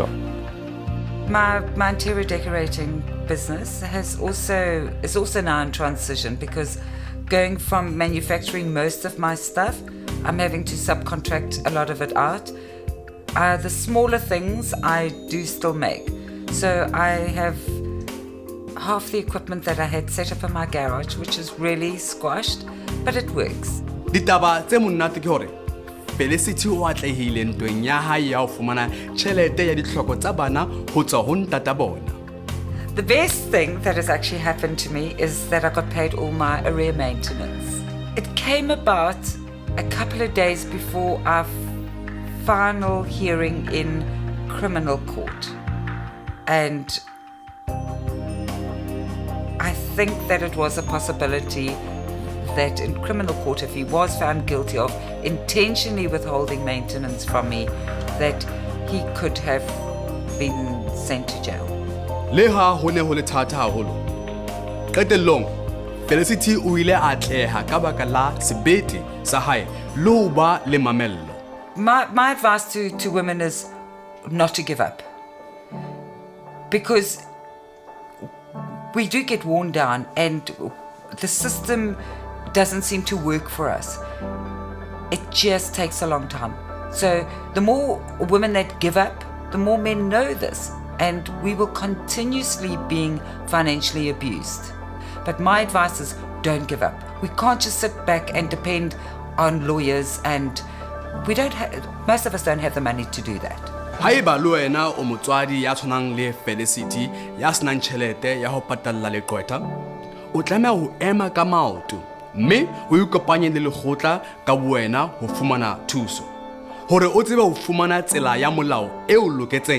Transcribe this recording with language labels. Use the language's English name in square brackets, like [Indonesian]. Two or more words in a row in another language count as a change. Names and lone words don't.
[English] My interior decorating business is also now in transition because going from manufacturing most of my stuff, I'm having to subcontract a lot of it out. The smaller things I do still make. So I have half the equipment that I had set up in my garage, which is really squashed, but it works. [Southern Sotho] Ditaba tse monate ke hore Felicity o atlehile ntweng ya hae ya ho fumana tjhelete ya ditlhoko tsa bana ho tswa ho ntata bona. [English] The best thing that has actually happened to me is that I got paid all my arrear maintenance. It came about a couple of days before our final hearing in criminal court. And I think that it was a possibility that in criminal court, if he was found guilty of intentionally withholding maintenance from me, that he could have been sent to jail. [Southern Sotho] Le ha ho ne ho le thata haholo. Qetellong, Felicity o ile a atleha ka baka la sebete sa hae le ho ba le mamello. [English] My advice to women is not to give up. because we do get worn down and the system doesn't seem to work for us. It just takes a long time. So the more women that give up, the more men know this, and we will continuously being financially abused. But my advice is don't give up. We can't just sit back and depend on lawyers, and most of us don't have the money to do that. [Southern Sotho] Haeba le wena o motswadi ya tshwanang le Felicity ya senang tjhelete ya ho patalla leqwetha, o tlameha ho ema ka maoto mme o ikopanye le lekgotla ka wena ho fumana thuso hore o tsebe ho fumana tsela ya molao e o loketseng.